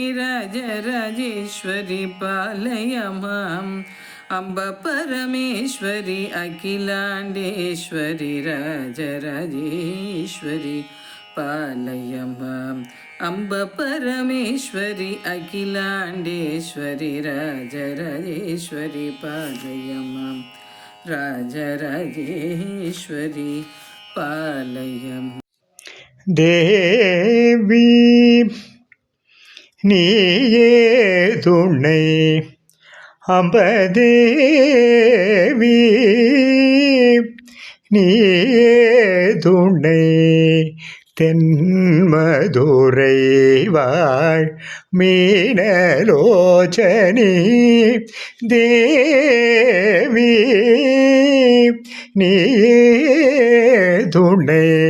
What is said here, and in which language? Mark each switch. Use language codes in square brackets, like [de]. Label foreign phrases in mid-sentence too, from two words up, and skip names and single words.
[sa] राजराजेश्वरी पालय मां अम्ब परमेश्वरी अखिलाण्डेश्वरी राजराजेश्वरी पालय माम् अम्ब परमेश्वरी अखिलाण्डेश्वरी राजराजेश्वरी पालय माम् राजराजेश्वरी पालय माम् [ta] தேவி நீயே துணை அம்பதேவி நீயே துணை தென்மதுரை வாழ் மீனலோச்சனி தேவி நீயே துணை